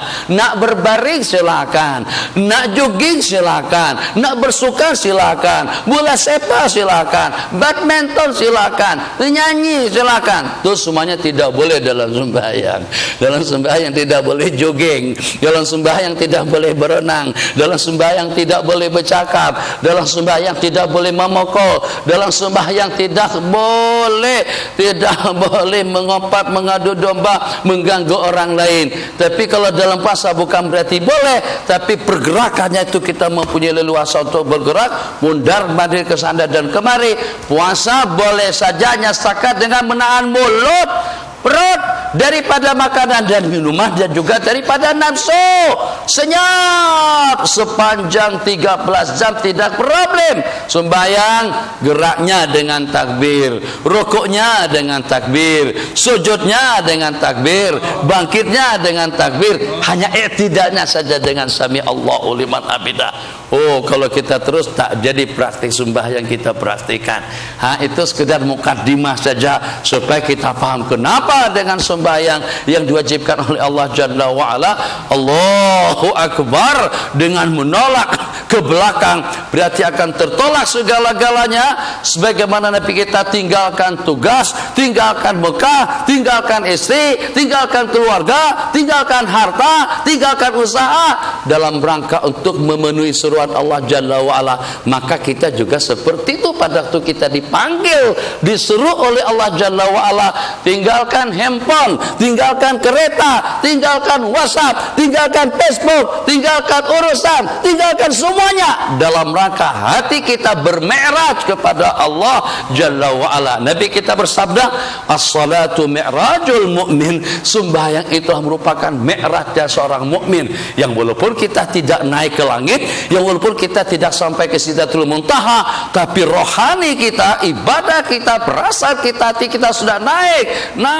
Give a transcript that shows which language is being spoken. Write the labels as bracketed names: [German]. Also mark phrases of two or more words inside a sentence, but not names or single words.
[Malay] Nak berbaring silakan, nak jogging silakan, nak bersuka silakan, bola sepak silakan, badminton silakan, nyanyi silakan. Itu semuanya tidak boleh dalam sembahyang. Dalam sembahyang tidak boleh jogging, dalam sembahyang tidak boleh berenang, dalam sembahyang tidak boleh bercakap, dalam sembahyang tidak boleh memukul, dalam sembahyang tidak boleh mengompat, mengadu domba, mengganggu orang lain. Tapi kalau dalam puasa bukan berarti boleh, tapi pergerakannya itu kita mempunyai leluasa untuk bergerak, mundar mandir ke sana dan kemari. Puasa boleh saja hanya setakat dengan menahan mulut, perut daripada makanan dan minuman, dan juga daripada nafsu. Senyap sepanjang 13 jam tidak problem. Sembahyang geraknya dengan takbir, rukuknya dengan takbir, sujudnya dengan takbir, bangkitnya dengan takbir, hanya i'tidalnya saja dengan [Arabic] سمع الله لمن حمده. [Malay] Kalau kita terus tak jadi praktik sembahyang kita praktikan. Itu sekedar mukaddimah saja supaya kita paham kenapa dengan sembahyang yang diwajibkan oleh [Arabic] الله جل وعلا، الله أكبر, [Malay] dengan menolak ke belakang berarti akan tertolak segala-galanya. Sebagaimana Nabi kita tinggalkan tugas, tinggalkan Mekah, tinggalkan istri, tinggalkan keluarga, tinggalkan harta, tinggalkan usaha dalam rangka untuk memenuhi seruan [Arabic] الله جل وعلا. [Malay] Maka kita juga seperti itu pada waktu kita dipanggil, disuruh oleh [Arabic] الله جل وعلا, [Malay] tinggalkan handphone, tinggalkan kereta, tinggalkan WhatsApp, tinggalkan Facebook, tinggalkan urusan, tinggalkan semuanya dalam rangka hati kita bermi'raj kepada [Arabic] الله جل وعلا. [Malay] Nabi kita bersabda, [Arabic] الصلاة معراج المؤمن. [Malay] Sembahyang itu merupakan mi'rajnya seorang mukmin, yang walaupun kita tidak naik ke langit, yang walaupun kita tidak sampai ke Sidratul Muntaha, tapi rohani kita, ibadah kita, perasaan kita, hati kita sudah naik.